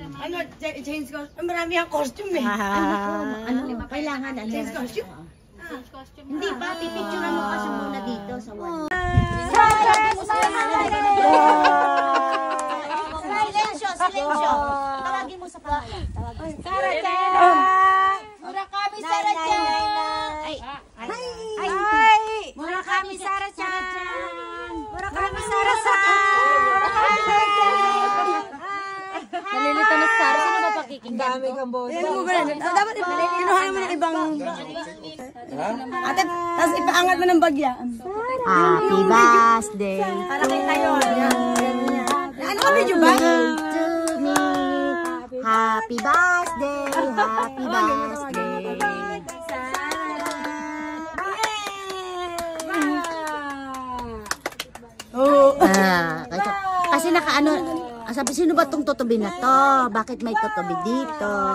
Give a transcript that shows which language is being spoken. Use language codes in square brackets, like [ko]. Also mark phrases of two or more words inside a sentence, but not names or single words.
[tl] Ano, [en] change costume? [tl] Marami ang costume eh. Ano? Kailangan ano? [en] Change costume? [tl] Hindi pa, pipicturean mo kasi muna dito sa wall. Silensyo! Tawagin mo sa pangalan. Sarah-chan! Murakami Sarah-chan! Ay! Murakami Sarah-chan! Murakami Sarah-chan! Nalilito na sa Sarah. Sino ba pakikinggan? Dami kang boss. Yan mo ba na? Dapat kinuha mo ng ibang... Ate, tapos ipaangat mo ng bagya. [en] Happy birthday [tl] Para kayo tayo. Ano ka video ba? [en] to me. Happy birthday, happy birthday. [tl] Kasi nakaano, sabi sino ba tong tutubi na to? Bakit may tutubi dito?